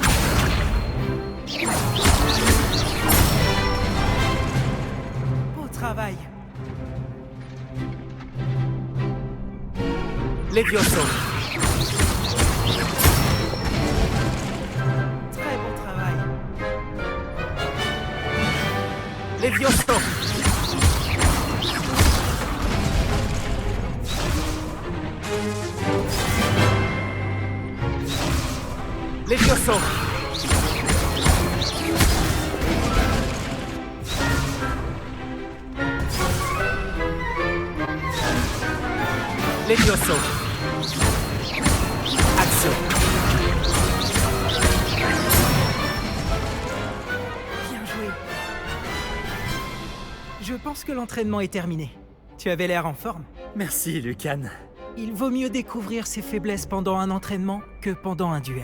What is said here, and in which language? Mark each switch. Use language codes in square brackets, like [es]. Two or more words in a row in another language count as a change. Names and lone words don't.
[fr] Beau travail. Levioso. Très bon travail. Levioso. Levioso. Levioso. Axio. Bien joué. Je pense que l'entraînement est terminé. Tu avais l'air en forme. Merci, Lucan. Il vaut mieux découvrir ses faiblesses pendant un entraînement que pendant un duel.